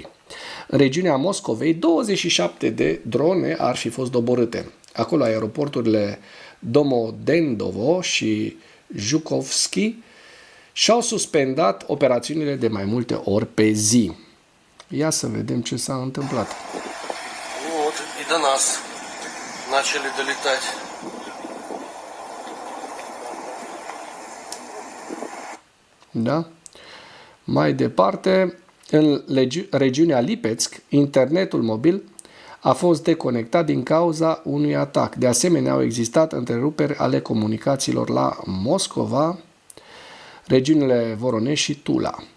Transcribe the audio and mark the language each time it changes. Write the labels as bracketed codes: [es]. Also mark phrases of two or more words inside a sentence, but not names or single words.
[ro] În regiunea Moscovei, 27 de drone ar fi fost doborâte. Acolo aeroporturile Domodedovo și Zhukovski și-au suspendat operațiunile de mai multe ori pe zi. Ia să vedem ce s-a întâmplat. [ru] Вот, и до нас начали долетать. [ro] Da? Mai departe, în regiunea Lipetsk, internetul mobil a fost deconectat din cauza unui atac. De asemenea, au existat întreruperi ale comunicațiilor la Moscova, regiunile Voronezh și Tula.